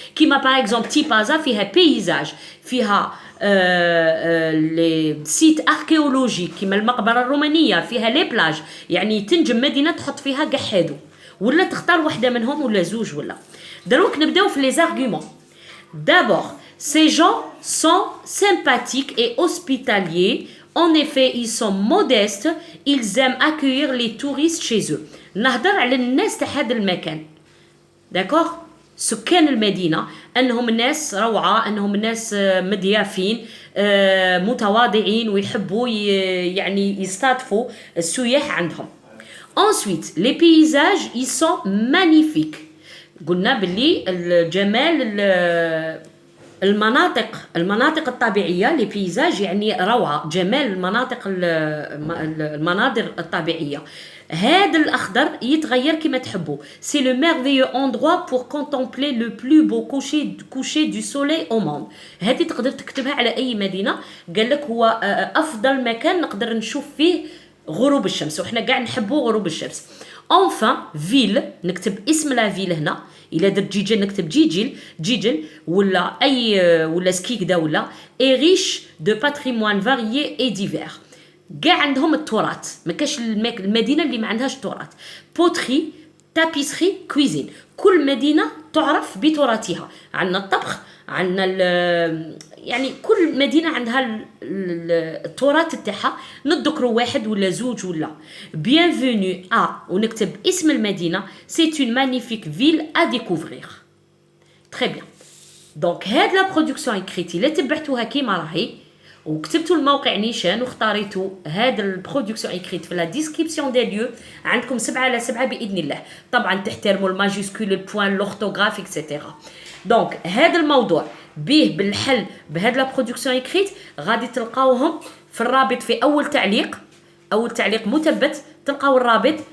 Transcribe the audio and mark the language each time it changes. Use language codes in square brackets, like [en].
[ar] كيما باغ اكزومبل تيبازا فيها بيزاج فيها لي سيت اركيولوجيك كيما المقبره الرومانيه فيها لي بلاج يعني تنجم مدينه تحط فيها كاع هادو ولا تختار واحده منهم ولا زوج ولا. دروك نبداو في لي زارغومون. [fr] d'abord ces gens sont sympathiques et hospitaliers. en effet ils sont modestes. ils aiment accueillir les touristes chez eux. [ar] نهضر على الناس تاع هذا المكان. داكوغ سكان المدينة أنهم ناس روعة أنهم ناس مضيافين متواضعين ويحبوا يعني يستضيفوا السياح عندهم. [fr] ensuite les paysages ils sont magnifiques. [ar] قلنا باللي الجمال المناطق الطبيعية لي بيزاج يعني روعة جمال المناظر الطبيعية. هذا الأخضر يتغير كما تحبوا. [fr] c'est le merveilleux endroit pour contempler le plus beau coucher du soleil au monde. [ar] هذه تقدر تكتبها على أي مدينة. قال لك هو أفضل مكان نقدر نشوف فيه غروب الشمس وإحنا قاعد نحبوا غروب الشمس. [fr] enfin ville [ar] نكتب اسم لا فيل هنا. إلا درت جيجل نكتب جيجل ولا أي ولا سكيكدا ولا. [fr] et riche de patrimoine varié et divers. [ar] كاع عندهم التراث ما كاش المدينه اللي ما عندهاش تراث. بوتري تابيسري كويزين. كل مدينه تعرف بتراثها. عندنا الطبخ عندنا يعني كل مدينه عندها التراث تاعها. نذكروا واحد ولا زوج ولا. [fr] bienvenue à [ar] ونكتب اسم المدينه. [fr] c'est une magnifique ville à découvrir. très bien. [ar] donc هاد لا برودكسيون اكريتي اللي تبعتوها كيما راهي وكتبتوا الموقع نيشان واختاريتوا هذا البرودكسيون ايكريت في لا ديسكريبسيون دي ليو. عندكم 7/7 باذن الله. طبعا تحترموا الماجيسكول البوان لورتوغراف اكسيتيرا. دونك هذا الموضوع به بالحل بهذا لا برودكسيون ايكريت غادي تلقاوهم في الرابط في اول تعليق مثبت. تلقاو الرابط